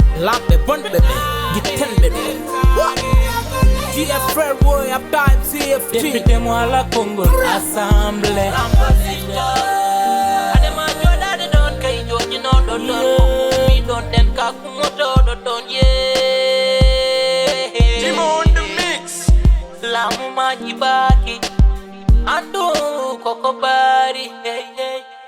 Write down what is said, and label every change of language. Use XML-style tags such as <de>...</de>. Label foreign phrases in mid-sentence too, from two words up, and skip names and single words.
<ff>Lamɓe bonɓe ɓe, gittenɓe ɓe. G F frère boy, Abda M C F T. Député mo ala Kongol Assemblée. Adema joɗade ɗon kay joɗinoɗo ɗon, mi ɗon den ka kumotoɗo ɗon, yeah.</ff> <en>Timo on the mix.</en> <ff>Lamu maji baki, andu koko bari, hey, hey.</ff>